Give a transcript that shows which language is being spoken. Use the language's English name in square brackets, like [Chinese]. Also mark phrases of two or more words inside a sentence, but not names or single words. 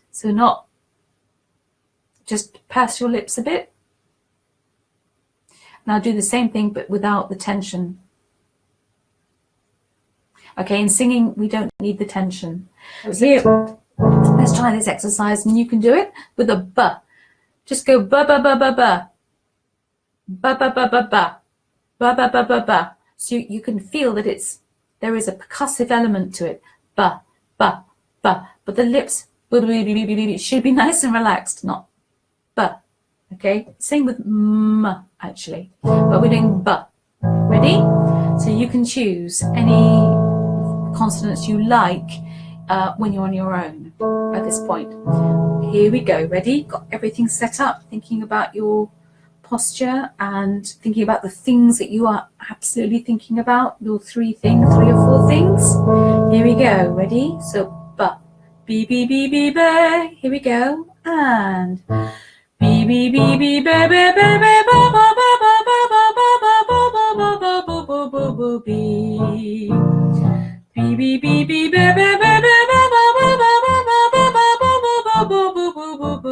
[English] So not just purse your lips a bit. Now do the same thing, but without the tension. Okay, in singing, we don't need the tension. Here, let's try this exercise, and you can do it with a b. Just go ba ba ba ba ba, ba ba ba ba ba, ba ba ba ba ba. So you can feel that there is a percussive element to it. Ba ba ba, but the lips should be nice and relaxed, not ba. Okay, same with m actually, but we're doing ba. Ready? So you can choose any consonants you like when you're on your own at this point. Here we go. Ready? Got everything set up, thinking about your posture and thinking about the things that you are absolutely thinking about, your three or four things. Here we go. Ready? So ba, b, b, b, b, ba. Here we go. And b, b, b, b, ba, ba, ba, ba, ba, ba, ba, ba, ba, ba, ba, ba, ba, ba, ba, ba, ba, ba, ba, b. B, B, B, B, ba, ba, ba, ba, ba, ba, ba, ba, ba, ba, ba, ba, ba, ba, ba, ba, ba,